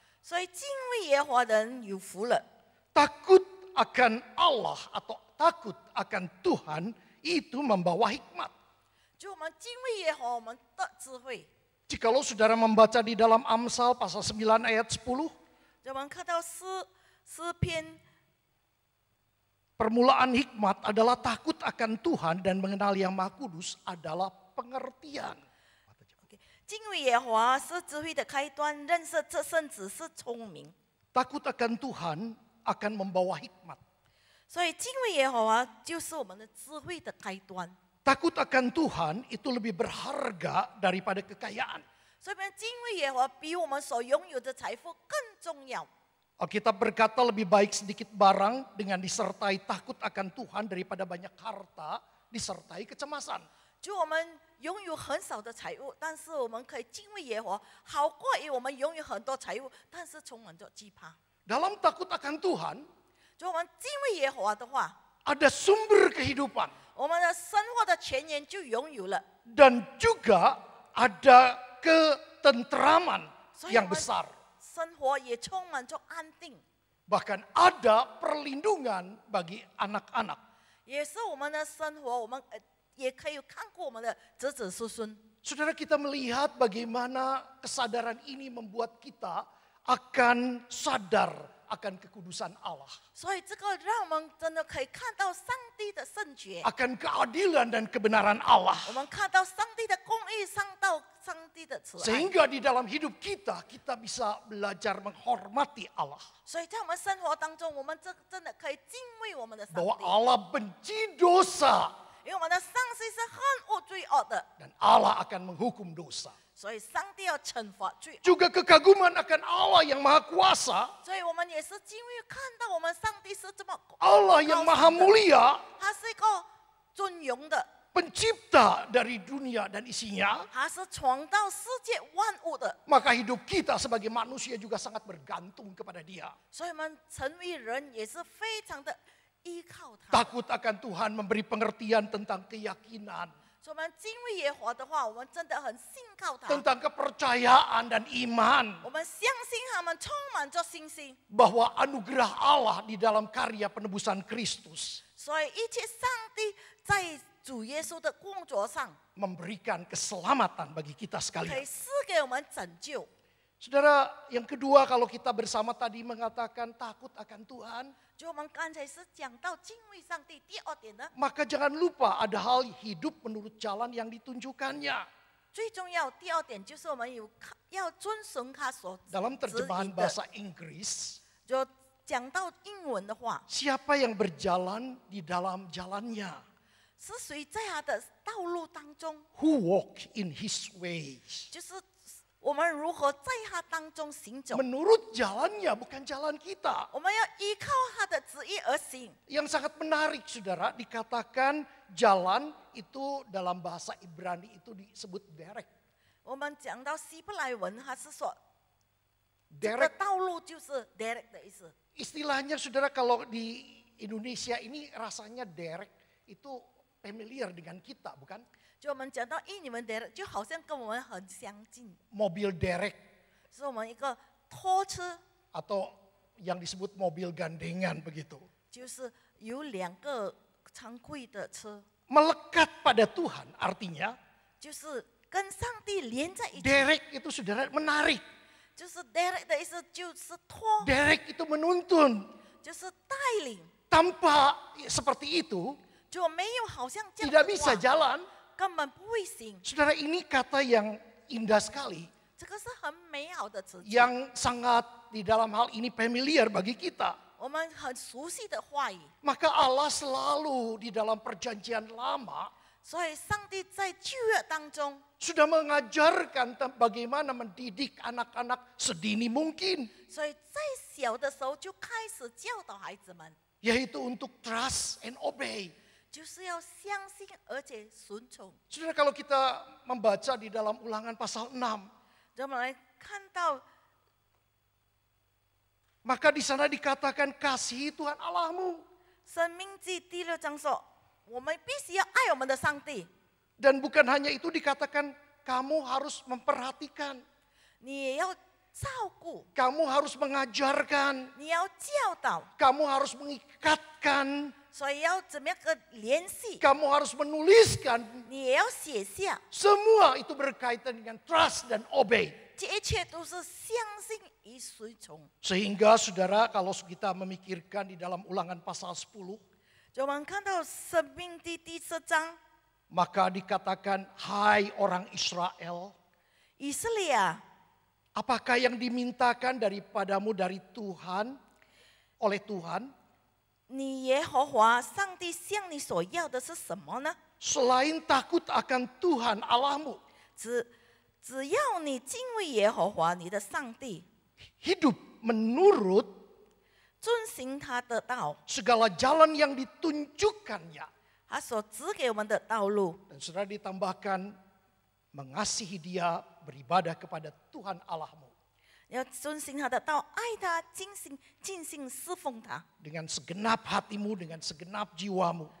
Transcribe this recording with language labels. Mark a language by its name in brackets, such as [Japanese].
[Chinese] 所以敬畏耶和华的人有福了。 [Indonesian] Takut akan Allah atau takut akan Tuhan itu membawa hikmat. [Chinese] 就我们敬畏耶和华，我们的智慧。 [Indonesian] Jikalau saudara membaca di dalam Amsal pasal 9 ayat 10, [Chinese] 我们看到诗篇， [Indonesian] permulaan hikmat adalah takut akan Tuhan dan mengenal Yang Maha Kudus adalah pengertian. [Chinese] 敬畏耶和华是智慧的开端，认识这圣子是聪明。 [Indonesian] Takut akan Tuhan akan membawa hikmat. [Chinese] 所以敬畏耶和华就是我们的智慧的开端。 [Indonesian] Takut akan Tuhan itu lebih berharga daripada kekayaan. [Chinese] 所以我们敬畏耶和华比我们所拥有的财富更重要。 [Indonesian] Alkitab berkata lebih baik sedikit barang dengan disertai takut akan Tuhan daripada banyak harta disertai kecemasan. [Chinese] 就我们拥有很少的财物，但是我们可以敬畏耶和华，好过于我们拥有很多财物，但是充满着惧怕。 [Indonesian] Dalam takut akan Tuhan [Chinese] 就我们敬畏耶和华的话， [Indonesian] ada sumber kehidupan [Chinese] 我们的生活的泉源就拥有了， [Indonesian] dan juga ada ketentraman [Chinese] 所以 [Indonesian] yang [Chinese] 我们 [Indonesian] besar. [Chinese] 生活也充满着安定， [Indonesian] Bahkan ada perlindungan bagi anak-anak. [Chinese] 也是我们的生活，我们也可以看过我们的子子孙孙。 [Indonesian] Saudara, kita melihat bagaimana kesadaran ini membuat kita akan sadar akan kekudusan Allah. [Chinese] 所以这个让我们真的可以看到上帝的圣洁， [Indonesian] Akan keadilan dan kebenaran Allah. [Chinese] 我们看到上帝的公义，上帝的慈爱。 [Indonesian] Sehingga di dalam hidup kita bisa belajar menghormati Allah. [Chinese] 所以在我们生活当中，我们真的可以敬畏我们的上 [Indonesian] Bahwa [Chinese] 帝， [Indonesian] Allah benci dosa. [Chinese] 因为我们的上帝是恨恶罪恶的， [Indonesian] dan Allah akan menghukum dosa. [Chinese] 所以上帝要惩罚罪恶。 [Indonesian] Juga kekaguman akan Allah yang maha kuasa, [Chinese] 所以我们也是因为看到我们上帝是这么 [Indonesian] Allah yang maha mulia, [Chinese] 他是一个尊荣的， [Indonesian] pencipta dari dunia dan isinya, [Chinese] 他是创造世界万物的， [Indonesian] maka hidup kita sebagai manusia juga sangat bergantung kepada Dia. [Chinese] 所以我们成为人也是非常的依靠他。 [Indonesian] Takut akan Tuhan memberi pengertian tentang keyakinan, [Chinese] 所以我们敬畏耶和华的话，我们真的很信靠他， [Indonesian] tentang kepercayaan dan iman [Chinese] 我们相信他们充满着信心， [Indonesian] bahwa anugerah Allah di dalam karya penebusan Kristus [Chinese] 所以一切上帝在主耶稣的工作上 [Indonesian] memberikan keselamatan bagi kita [Chinese] 可以赐给我们拯救。 [Indonesian] Saudara, yang kedua kalau kita bersama tadi mengatakan takut akan Tuhan, [Chinese] 就我们刚才是讲到敬畏上帝，第二点呢， [Indonesian] maka jangan lupa ada hal hidup menurut jalan yang ditunjukkannya. [Chinese] 最重要第二点就是我们要遵循他所 [Indonesian] Dalam [Chinese] 指 [Indonesian] terjemahan bahasa Inggris, [Chinese] 就讲到英文的话， [Indonesian] siapa yang berjalan di dalam jalannya, [Chinese] 是谁在他的道路当中， [English] who walk in his ways. [Chinese] 就是我们如何在他当中行走， [Indonesian] Menurut jalannya, bukan jalan kita. [Chinese] 我们要依靠他的旨意而行。 [Indonesian] Yang sangat menarik saudara, dikatakan jalan itu dalam bahasa Ibrani itu disebut derek. [Chinese] 我们讲到希伯来文，他是说这个 [Indonesian] Derek [Chinese] 道路就是 direct 的意思。 [Indonesian] istilahnya saudara kalau di Indonesia ini rasanya derek itu familiar dengan kita, bukan? [Chinese] 就我们讲到印尼文 direct，就好像跟我们很相近， [Indonesian] Mobil derek [Chinese] 是我们一个拖车， [Indonesian] atau yang disebut mobil gandengan begitu. [Chinese] 就是有两个常规的车， [Indonesian] Melekat pada Tuhan artinya [Chinese] 就是跟上帝连在一起。 [Indonesian] derek itu saudara menarik. [Chinese] 就是 direct 的意思，就是拖， [Indonesian] Derek itu menuntun. [Chinese] 就是带领， [Indonesian] Tanpa seperti itu [Chinese] 就没有好像这样 [Indonesian] tidak [Chinese] 的 [Indonesian] bisa [Chinese] 话， [Indonesian] jalan. [Chinese] 根本不会行。 [Indonesian] Saudara, ini kata yang indah sekali. [Chinese] 这个是很美好的词句， [Indonesian] Yang sangat di dalam hal ini familiar bagi kita. [Chinese] 我们很熟悉的话语。 [Indonesian] Maka Allah selalu di dalam perjanjian lama [Chinese] 所以上帝在旧约当中， [Indonesian] sudah mengajarkan bagaimana mendidik anak-anak sedini mungkin. [Chinese] 所以在小的时候就开始教导孩子们， [Indonesian] Yaitu untuk [English] trust and obey. [Chinese] 就是要相信而且顺从。 [Indonesian] Saudara, kalau kita membaca di dalam ulangan pasal 6. [Chinese] 让我们来看到， [Indonesian] Maka di sana dikatakan kasihi Tuhan Allahmu. [Chinese] 生命记第6章说，我们必须要爱我们的上帝。 [Indonesian] Dan bukan hanya itu dikatakan kamu harus memperhatikan. [Chinese] 你也要照顾， [Indonesian] Kamu harus mengajarkan. [Chinese] 你要教导， [Indonesian] Kamu harus mengikatkan. [Chinese] 所以要怎么样个联系？ [Indonesian] Kamu harus menuliskan. [Chinese] 你也要写下， [Indonesian] Semua itu berkaitan dengan [English] trust [Indonesian] dan [English] obey. [Chinese] 这一切都是相信与随从。 [Indonesian] Sehingga saudara kalau kita memikirkan di dalam ulangan pasal 10. [Chinese] 就我们看到《生命记》第10章， [Indonesian] Maka dikatakan hai orang Israel. [Chinese] 以色列啊， [Indonesian] Apakah yang dimintakan daripadamu dari Tuhan, oleh Tuhan, [Chinese] 你耶和华上帝向你所要的是什么呢？ [Indonesian] selain takut akan Tuhan Allahmu, [Chinese] 只要你敬畏耶和华你的上帝， [Indonesian] hidup menurut [Chinese] 遵行他的道， [Indonesian] segala jalan yang ditunjukkannya. [Chinese] 他所指给我们的道路， [Indonesian] Dan saudara ditambahkan mengasihi Dia, beribadah kepada Tuhan Allahmu [Chinese] 要遵行他的道，爱他，尽心侍奉他， [Indonesian] dengan segenap hatimu, dengan segenap jiwamu,